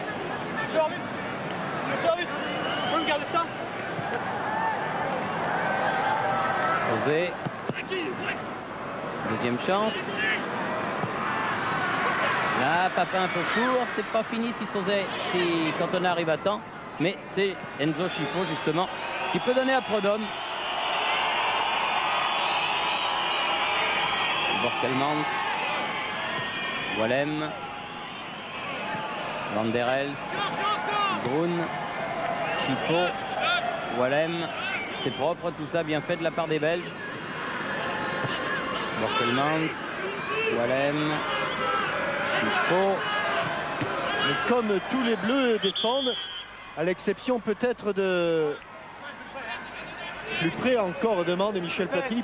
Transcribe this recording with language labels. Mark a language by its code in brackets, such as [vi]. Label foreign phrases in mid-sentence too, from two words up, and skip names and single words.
[fr] Sauzet. Deuxième chance. Là, Papin un peu court, c'est pas fini si Cantona arrive à temps. Mais c'est Enzo Schifo justement qui peut donner à Prudhomme. Borkelmans. Wallem. Van der Elst. Brun. Schifo. Wallem. C'est propre tout ça, bien fait de la part des Belges. Borkelmans. Wallem. Mais comme tous les Bleus défendent, à l'exception peut-être de plus près encore demande Michel Platini.